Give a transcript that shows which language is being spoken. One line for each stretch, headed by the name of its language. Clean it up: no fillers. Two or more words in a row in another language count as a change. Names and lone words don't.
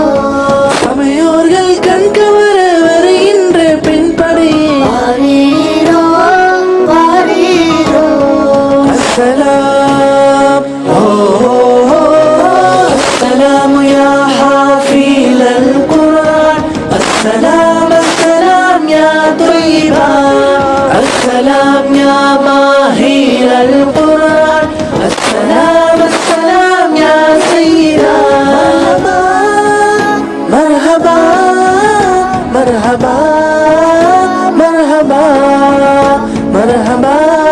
Tamil: சமையோர்கள் கண்கவர வருகின்ற பெண் படையே பாரீரோ பாரீரோ.
Arabic: السلام السلام يا حافظ القرآن. السلام السلام يا طيبا. السلام يا ماهر القرآن. السلام السلام يا سيدا. مرحبا مرحبا مرحبا مرحبا